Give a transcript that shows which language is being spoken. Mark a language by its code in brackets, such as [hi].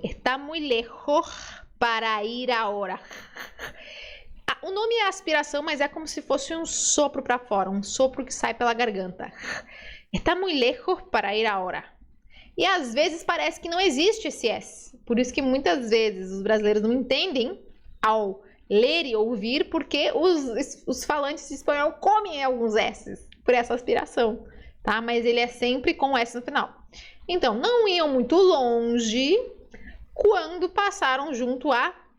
[es] Está muy lejos para ir ahora. [pt] O nome é aspiração, mas é como se fosse um sopro para fora, um sopro que sai pela garganta. [es] Está muy lejos para ir ahora. [pt] E às vezes parece que não existe esse S. Por isso que muitas vezes os brasileiros não entendem ao ler e ouvir, porque os falantes de espanhol comem alguns S's por essa aspiração, tá? Mas ele é sempre com S no final. Então, não iam muito longe quando passaram junto a...